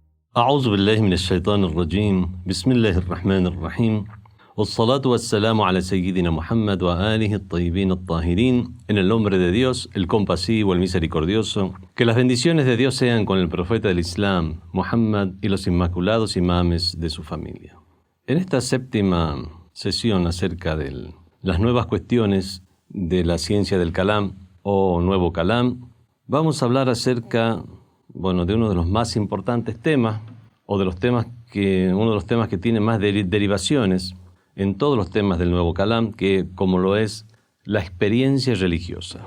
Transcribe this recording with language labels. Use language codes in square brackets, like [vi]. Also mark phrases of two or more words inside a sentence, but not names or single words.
[ar] أعوذ بالله من الشيطان الرجيم بسم الله الرحمن الرحيم والصلاة والسلام على سيدنا Muhammad وآله الطيبين الطاهرين. [es] En el nombre de Dios, el compasivo, el misericordioso, que las bendiciones de Dios sean con el profeta del Islam, Muhammad, y los inmaculados imames de su familia. En esta séptima sesión acerca de las nuevas cuestiones de la ciencia del Kalam o nuevo Kalam, vamos a hablar acerca de uno de los más importantes temas, o de uno de los temas que tiene más derivaciones en todos los temas del nuevo Kalam, que como lo es la experiencia religiosa.